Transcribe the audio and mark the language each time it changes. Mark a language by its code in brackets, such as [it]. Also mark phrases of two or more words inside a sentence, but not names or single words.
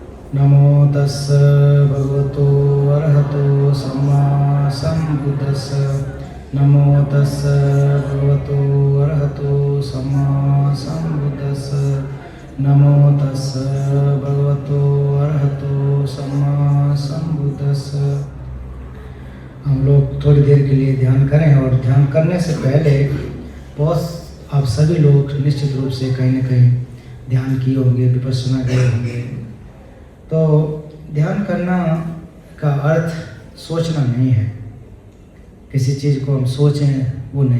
[pi] नमो तस्स भगवतो अरहतो सम्मा सम्बुद्धस्स। नमो तस्स भगवतो अरहतो सम्मा सम्बुद्धस्स। नमो तस्स भगवतो अरहतो सम्मा सम्बुद्धस्स। [hi] हम लोग थोड़ी देर के लिए ध्यान करें, और ध्यान करने से पहले बहुत आप सभी लोग निश्चित रूप से कहीं न कहीं ध्यान किए होंगे, विपश्यना किए होंगे। तो ध्यान करना का अर्थ सोचना नहीं है, किसी चीज़ को हम सोचें वो नहीं।